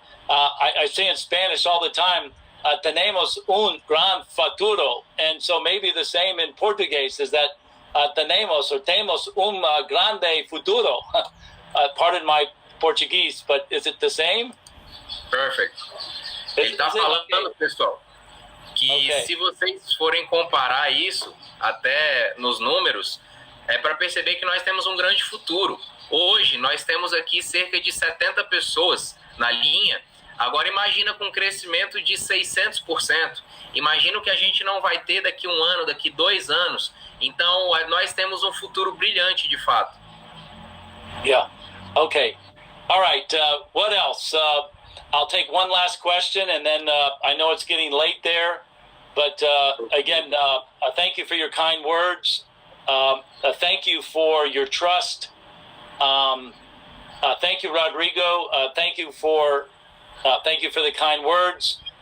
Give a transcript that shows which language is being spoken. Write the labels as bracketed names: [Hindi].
[English] I say in Spanish all the time, [Spanish] tenemos un gran futuro, [English] and so maybe the same in Portuguese is that [Spanish] tenemos un grande futuro. [English] Pardon my Portuguese, but is it the same? Perfect. [Portuguese] Ele está falando, pessoal, que se vocês forem comparar isso, até nos números, para perceber que nós temos um grande futuro. Hoje, nós temos aqui cerca de 70 pessoas na linha. Agora imagina com um crescimento de 600%. Imagina o que a gente não vai ter daqui 1 ano, daqui 2 anos. Então, nós temos um futuro brilhante, de fato. [English] Yeah. Okay. All right. What else? I'll take one last question, and then I know it's getting late there. But again, thank you for your kind words. Thank you for your trust. Thank you, Rodrigo. Thank you for the kind words.